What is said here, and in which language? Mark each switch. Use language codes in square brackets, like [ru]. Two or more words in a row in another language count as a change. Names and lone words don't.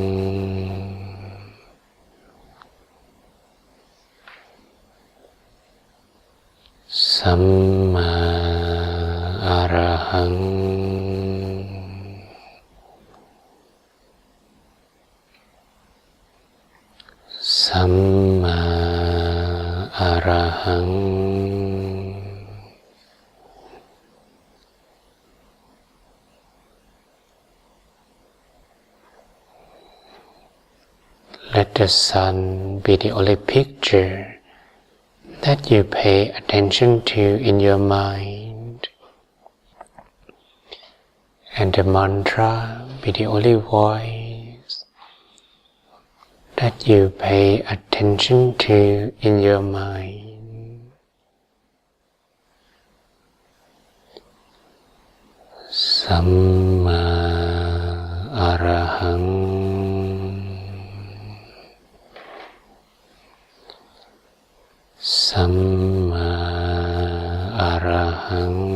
[pi] Samma Arahang, Samma Arahang, [en] Let the sun be the only picture that you pay attention to in your mind, and the mantra be the only voice that you pay attention to in your mind. [pi] Samma Arahang, Samma Arahang,